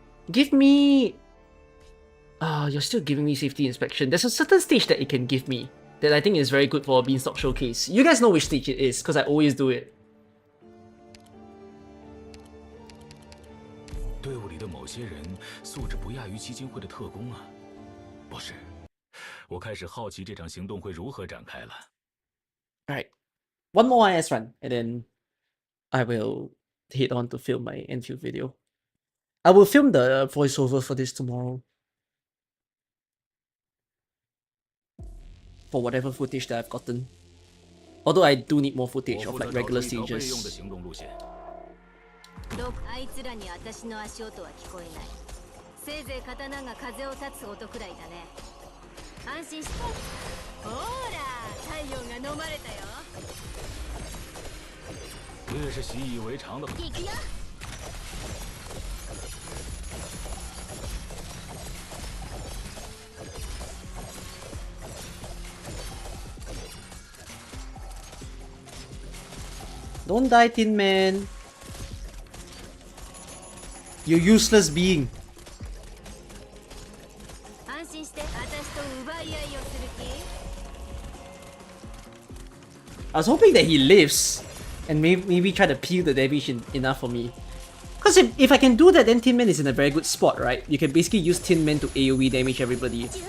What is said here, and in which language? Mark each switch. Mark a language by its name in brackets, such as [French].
[English] Give me... you're still giving me safety inspection. There's a certain stage that it can give me that I think is very good for a Beanstalk Showcase. You guys know which stage it is, because I always do it. [Chinese] 队伍里的某些人素质不亚于基金会的特工啊！不是，我开始好奇这场行动会如何展开了。 [English] Alright, one more IS run, and then I will head on to film my Enfield video. I will film the voiceover for this tomorrow. For whatever footage that I've gotten. Although I do need more footage of like regular stages. [Japanese] あいつらに私の足音は聞こえない。せいぜい刀が風を立つ音くらいだね。安心して。ほら、太陽が飲まれたよ。 [Chinese] 越是习以为常的。 [Japanese] 行くよ。 [English] Don't die, Tin Man. You useless being. [Japanese] 安心して、私と奪い合いをする気？ [English] I was hoping that he lives and maybe try to peel the damage enough for me. Because if I can do that, then Tin Man is in a very good spot, right? You can basically use Tin Man to AoE damage everybody.